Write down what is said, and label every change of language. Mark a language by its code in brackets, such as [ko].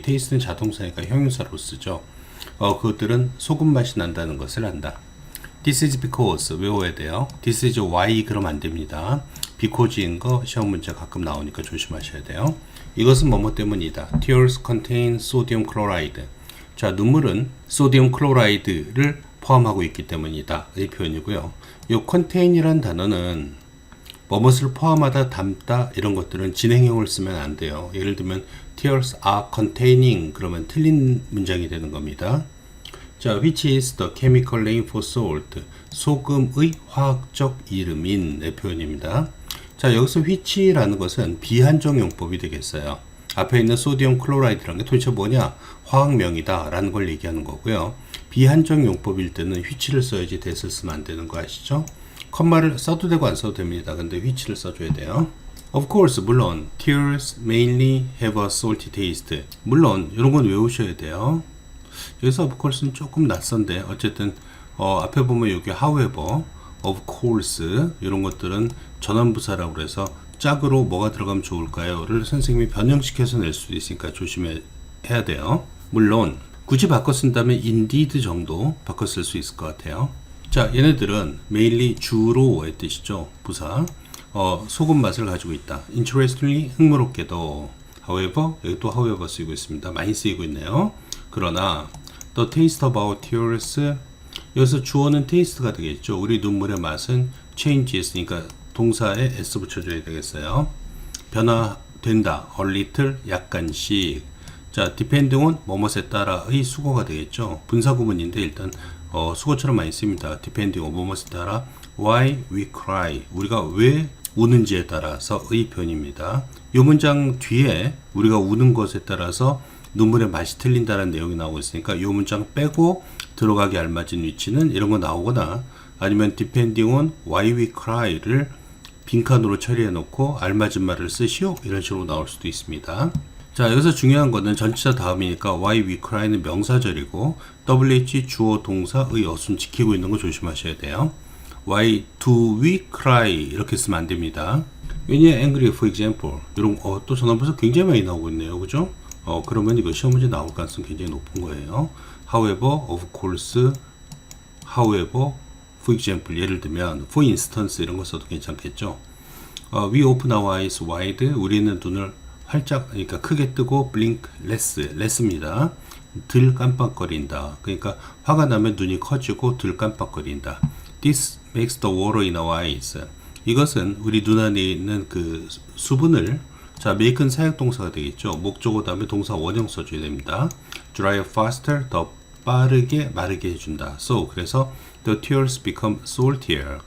[ko] taste는 자동사니까 형용사로 쓰죠. 그것들은 소금 맛이 난다는 것을 안다. [en] This is because [ko] 외워야 돼요. [en] This is why [ko] 그러면 안 됩니다. because인 거 시험 문제 가끔 나오니까 조심하셔야 돼요. 이것은 뭐뭐 때문이다. [en] Tears contain sodium chloride. [ko] 자, 눈물은 소디움 클로라이드를 포함하고 있기 때문이다. 이 표현이고요. 이 contain이란 단어는 뭐뭇을 포함하다, 담다 이런 것들은 진행형을 쓰면 안 돼요. 예를 들면 [en] tears are containing [ko] 그러면 틀린 문장이 되는 겁니다. [en] 자, which is the chemical name for salt? [ko] 소금의 화학적 이름인 의 표현입니다. 자, 여기서 which라는 것은 비한정 용법이 되겠어요. 앞에 있는 소디움 클로라이드라는 게 도대체 뭐냐? 화학명이다 라는 걸 얘기하는 거고요. 비한정 용법일 때는 which를 써야지 that을 쓰면 안 되는 거 아시죠? 컴마를 써도 되고 안 써도 됩니다. 근데 which를 써줘야 돼요. [en] Of course, [ko] 물론 [en] tears mainly have a salty taste. [ko] 물론 이런 건 외우셔야 돼요. 여기서 of course는 조금 낯선데 어쨌든 앞에 보면 여기 however, of course 이런 것들은 전환부사라고 해서 짝으로 뭐가 들어가면 좋을까요?를 선생님이 변형시켜서 낼 수도 있으니까 조심해야 돼요. 물론 굳이 바꿔 쓴다면 indeed 정도 바꿔 쓸 수 있을 것 같아요. 자, 얘네들은 mainly 주로의 뜻이죠. 부사. 소금 맛을 가지고 있다. Interestingly, 흥미롭게도 however, 여기 또 however 쓰이고 있습니다. 많이 쓰이고 있네요. 그러나 [en] the taste of our tears, [ko] 여기서 주어는 taste가 되겠죠. 우리 눈물의 맛은 changes, 그러니까 동사에 s 붙여줘야 되겠어요. 변화된다. [en] a little, [ko] 약간씩. 자, depending on 뭐뭐에 따라의 수거가 되겠죠. 분사구문인데 일단 수거처럼 많이 씁니다. depending on 뭐뭐에 따라 [en] why we cry, [ko] 우리가 왜 우는지에 따라서의 표현입니다. 이 문장 뒤에 우리가 우는 것에 따라서 눈물의 맛이 틀린다는 내용이 나오고 있으니까 이 문장 빼고 들어가기 알맞은 위치는 이런 거 나오거나 아니면 depending on why we cry를 빈칸으로 처리해 놓고 알맞은 말을 쓰시오 이런 식으로 나올 수도 있습니다. 자, 여기서 중요한 거는 전치사 다음이니까 why we cry는 명사절이고 WH 주어 동사의 어순 지키고 있는 거 조심하셔야 돼요. [en] Why do we cry [ko] 이렇게 쓰면 안 됩니다. [en] When you're angry, for example, [ko] 이런 또 전환부사 굉장히 많이 나오고 있네요, 그죠? 그러면 이거 시험 문제 나올 가능성이 굉장히 높은 거예요. [en] However, of course, however, for example, [ko] 예를 들면 [en] for instance [ko] 이런 거 써도 괜찮겠죠. [en] We open our eyes wide, [ko] 우리는 눈을 활짝, 그러니까 크게 뜨고 [en] blink less입니다. [ko] 덜 깜빡거린다. 그러니까 화가 나면 눈이 커지고 덜 깜빡거린다. [en] This makes the water in our eyes. [ko] 이것은 우리 눈 안에 있는 그 수분을, 자, make는 사역동사가 되겠죠. 목적어 다음에 동사 원형 써줘야 됩니다. [en] dry faster, [ko] 더 빠르게 마르게 해준다. [en] So, [ko] 그래서 [en] the tears become saltier.